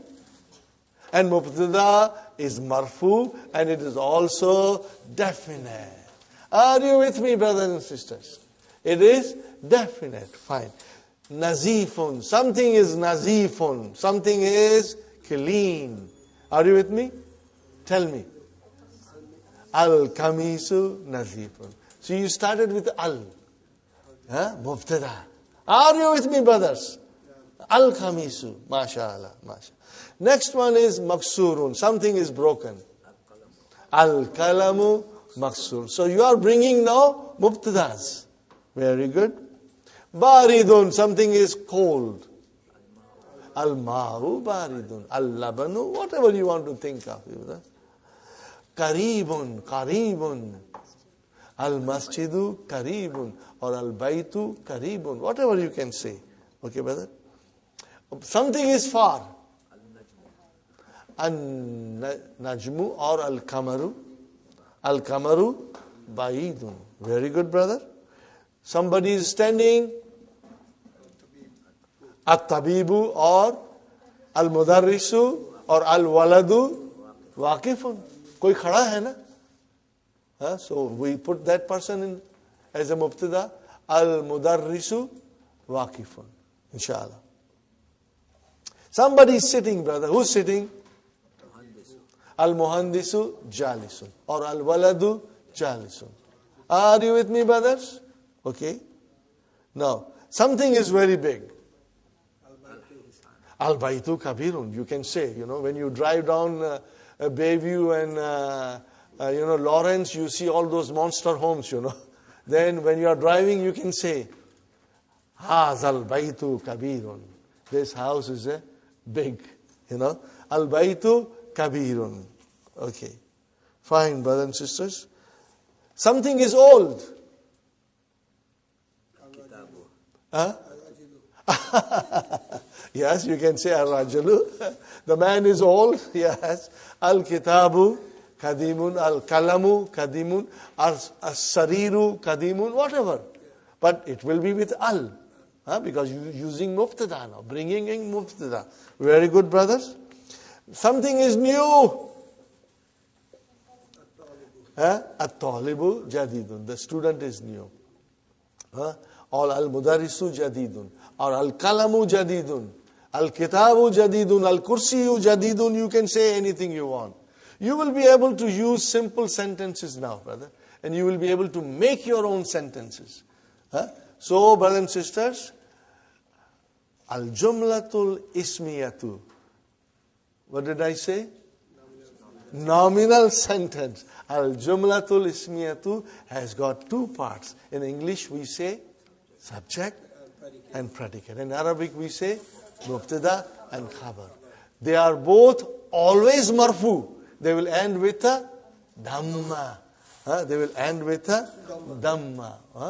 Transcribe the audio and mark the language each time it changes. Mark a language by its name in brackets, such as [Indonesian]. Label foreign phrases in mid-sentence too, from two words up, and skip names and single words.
[English] And mubtada is marfu and it is also definite. Are you with me, brothers and sisters? It is definite. Fine. Nazifun. Something is nazifun. Something is clean. Are you with me? Tell me. [Arabic] القميص نظيف. [English] So you started with al. Mubtada. Are you with me, brothers? [Arabic] القميص. ما شاء الله. ما شاء الله. [English] Next one is maksurun. Something is broken. [Arabic] القلم مكسور. [English] So you are bringing now mubtadas. Very good. Baridun. Something is cold. [Arabic] الماء بارد. اللبن. [English] Whatever you want to think of. [Arabic] قريب. قريب. المسجد قريب. Or البيت قريب. [English] Whatever you can say. Okay, brother? Something is far. [Arabic] Al-najmu or al-kamaru. القمر بعيد. [English] Very good, brother. Somebody is standing. [Arabic] At-tabibu or al-mudarrisu or الولد واقف. [Hindi] कोई खड़ा है ना? [English] So we put that person in as a mubtada. [Arabic] المدرس واقف. إن شاء الله. [English] Somebody is sitting, brother. Who's sitting? [Arabic] المهندس جالس. Or الولد جالس. [English] Are you with me, brothers? Okay. Now, something is very big. [Arabic] البيت كبير. [English] You can say, when you drive down Bayview and, Lawrence, you see all those monster homes, Then when you are driving, you can say, [Arabic] هذا البيت كبير. [English] This house is a big, [Arabic] البيت كبير. [English] Okay. Fine, brothers and sisters. Something is old. Huh? Yes, you can say al-rajulu. The man is old. Yes. [Arabic] الكتاب قديم، القلم قديم، السرير قديم, [English] whatever. But it will be with al. Because you're using mubtada now, bringing in mubtada. Very good, brothers. Something is new. [Arabic] الطالب جديد. [English] The student is new. Or [Arabic] المدرس جديد. Or القلم جديد. الكتاب جديد. الكرسي جديد. [English] You can say anything you want. You will be able to use simple sentences now, brother. And you will be able to make your own sentences. So, brothers and sisters, [Arabic] الجملة الاسمية. [English] What did I say? Nominal sentence. [Arabic] الجملة الاسمية [English] has got two parts. In English we say subject and predicate. In Arabic we say mubtada and khabar. They are both always marfu. They will end with a dhamma. They will end with a dhamma.